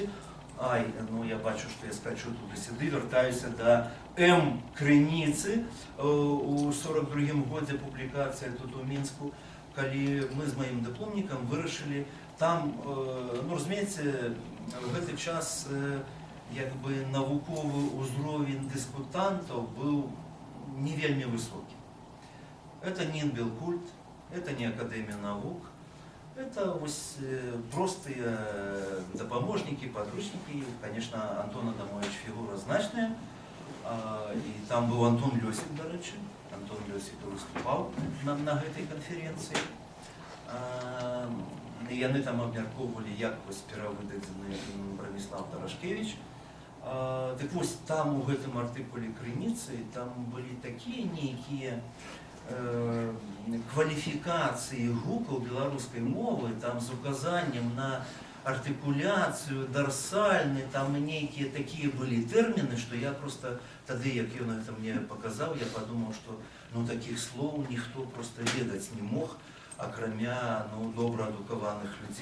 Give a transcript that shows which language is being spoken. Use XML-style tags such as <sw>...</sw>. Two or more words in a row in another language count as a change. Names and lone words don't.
<be>Ай, ну я бачу, што я скачу туды-сюды, вяртаюся да Крыніцы у 42-м годзе публікацыя тут у Мінску, калі мы з маім дыпломнікам вырашылі там, ну, разумееце, в гэты час як бы навуковы ўзровень дыскутантаў быў не вельмі высокі.</be> <ru>Это не Инбелкульт, это не Академия наук, это простые допоможники, подручники. Конечно, Антон Адамович фигура значная, и там был Антон Лёсик,</ru> <uk>до речі.</uk> <ru>Антон Лёсик выступал на этой конференции.</ru> <be>И яны там абмяркоўвалі, як перавыдадзены Бранислав Тарашкевич. Так вось, там у гэтым артыкуле Крыніцы там былі такія нейкія кваліфікацыі гукаў беларускай мовы, там з указаннем на артыкуляцыю, дарсальны, там нейкія такія былі тэрміны, што я просто тады, як ён гэта мне паказаў, я падумаў, што ну такіх слоў ніхто просто ведаць не мог, акрамя добра адукаваных людзей.</be>